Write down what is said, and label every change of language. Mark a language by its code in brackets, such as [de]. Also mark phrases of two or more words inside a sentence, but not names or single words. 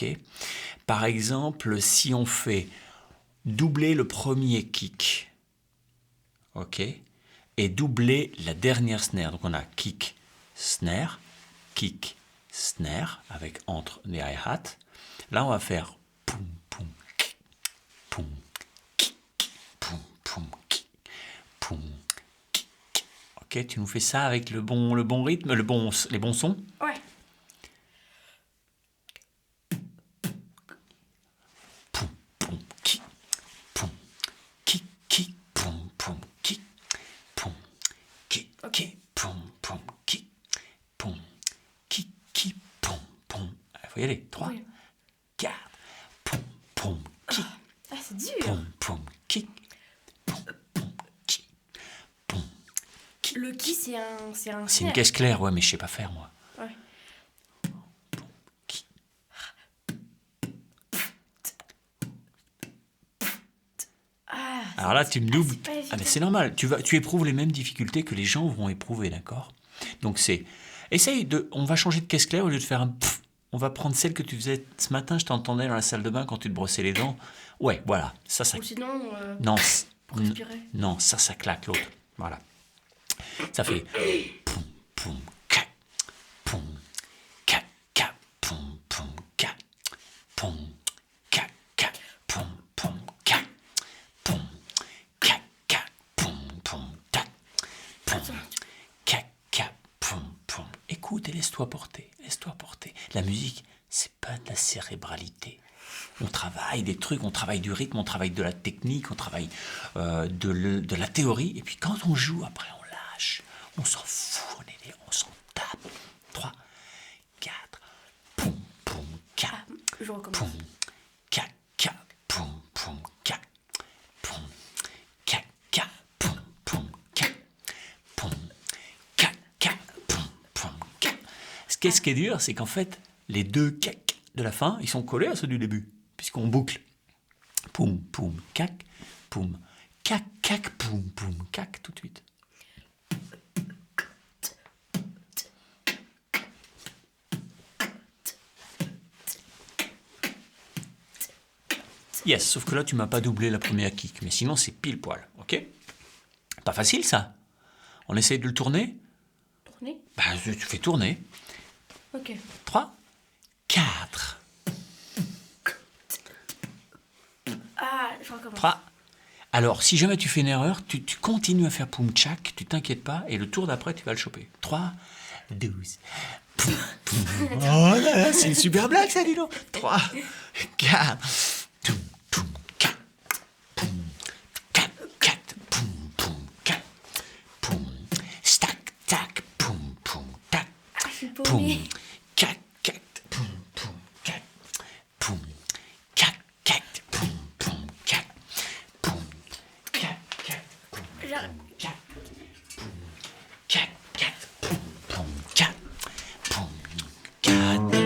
[fr] Par exemple, si on fait doubler le premier kick, ok? Et doubler la dernière snare. Donc on a kick, snare, avec entre les hi-hats. Là, on va faire poum, poum, kick, poum, kick, poum, poum, kick, poum. Ok, tu nous fais ça avec le bon rythme, les bons sons? Ouais. Poum, poum, kick, poum, kick, kick, poum, poum, kick, poum, kick, kick, poum, poum, kick, poum, kick, kick, poum, poum. Il faut y aller. 3, 4, poum, poum, kick. Ah, c'est dur. Poum, poum, kick. Poum, poum, kick. Poum. Le qui, c'est un C'est une snare. caisse claire, ouais, mais je sais pas faire, moi. Ouais. Ah, Alors là, tu me doubles. c'est pas évident. Ah, mais c'est normal. Tu éprouves les mêmes difficultés que les gens vont éprouver, d'accord? Donc c'est. Essaye de. On va changer de caisse claire au lieu de faire un pff. On va prendre celle que tu faisais ce matin. Je t'entendais dans la salle de bain quand tu te brossais les dents. Ouais, voilà. Ça. Ou sinon, Non. pour respirer. Non, ça claque l'autre. Voilà. Ça fait. Poum, poum, cac. Poum, cac, cac. Poum, poum, cac. Poum, cac, cac. Poum, poum, cac. Poum, cac, cac. Poum, poum, tac. Poum, cac, cac. Poum, poum. Écoute et laisse-toi porter. Laisse-toi porter. La musique, c'est pas de la cérébralité. On travaille des trucs, on travaille du rythme, on travaille de la technique, on travaille de la théorie. Et puis quand on joue, après on lâche. On s'en fout, on s'en tape. 3, 4, poum, poum, 4, Je recommence. poum, 4, 4, poum, poum, 4, poum, 4, 4, poum, poum, 4, poum, 4, 4, poum, poum, 4. Ce qui est dur, c'est qu'en fait, les 2 cac de la fin, ils sont collés à ceux du début, puisqu'on boucle. Poum, poum, cac, poum, cac, cac, poum, poum, cac, tout de suite. Yes, sauf que là, tu m'as pas doublé la première kick, mais sinon, c'est pile poil, ok? Pas facile, ça. On essaye de le tourner? Tourner. Bah, tu fais tourner. Ok. 3, 4, Ah, je recommence. 3. Alors, si jamais tu fais une erreur, tu continues à faire poum tchac, tu t'inquiètes pas, et le tour d'après, tu vas le choper. 3, 12. Poum, poum. Oh là là, c'est une super blague, ça, dis donc. 3, 4, poum, poum, 4, poum, 4, 4, poum, poum, 4, poum, stack, tac, poum, poum, tac, Ah, je suis poum, paumée. 4, 4, poum, poum, 4, poum, 4, 4, poum, poum, 4, poum, 4, 4, poum, J'arrive. 4, poum, 4, 4, poum, poum, 4, poum, 4,